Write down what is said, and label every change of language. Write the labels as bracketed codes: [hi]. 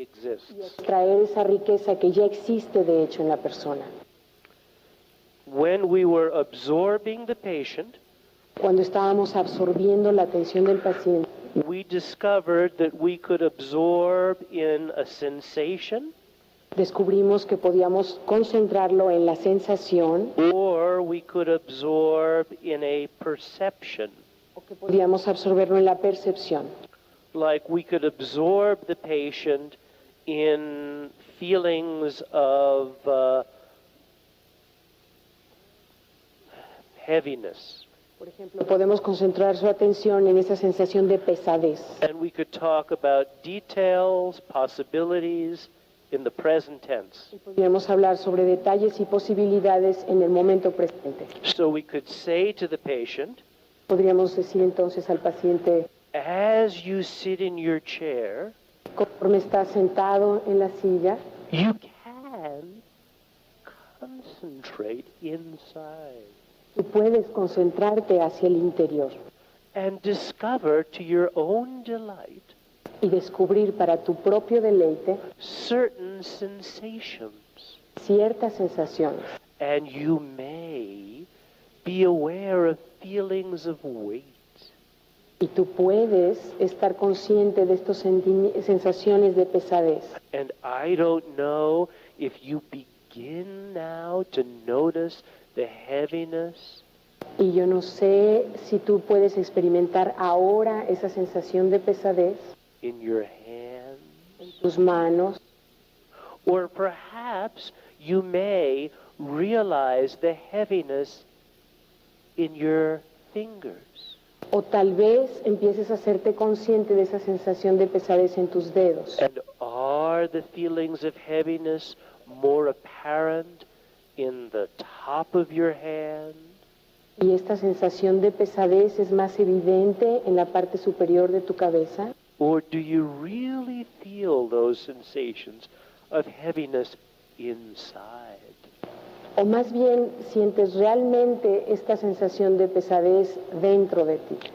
[es] y [en] exists. [es] extraer esa riqueza que ya existe de hecho en la persona. [en] When we were absorbing the patient, [es] Cuando estábamos absorbiendo la atención del paciente, [en] we discovered that we could absorb in a sensation, [es] descubrimos que podíamos concentrarlo en la sensación [en] or we could absorb in a perception. [es] o que podíamos absorberlo en la percepción. [en] Like we could absorb the patient in feelings of heaviness. [es] Por ejemplo, podemos concentrar su atención en esa sensación de pesadez. [en] And we could talk about details, possibilities in the present tense. [es] Y podríamos hablar sobre detalles y posibilidades en el momento presente. [en] So we could say to the patient, [es] Podríamos decir entonces al paciente, [en] as you sit in your chair, [es] conforme está sentado en la silla, [en] you can concentrate inside [es] tú puedes concentrarte hacia el interior [en] and discover to your own delight [es] y descubrir para tu propio deleite [en] certain sensations. [es] ciertas sensaciones. [en] And you may be aware of feelings of weight. [es] Y tú puedes estar consciente de estas sensaciones de pesadez. [en] And I don't know if you begin now to notice the heaviness [es] Y yo no sé si tú puedes experimentar ahora esa sensación de pesadez [en] in your hands. [es] en tus manos, [en] Or perhaps you may realize the heaviness in your fingers. [es] o tal vez empieces a hacerte consciente de esa sensación de pesadez en tus dedos. [en] And are the feelings of heaviness more apparent in the top of your hand? [es] Y esta sensación de pesadez es más evidente en la parte superior de tu cabeza. [en] Or do you really feel those sensations of heaviness inside? [es] O más bien sientes realmente esta sensación de pesadez dentro de ti,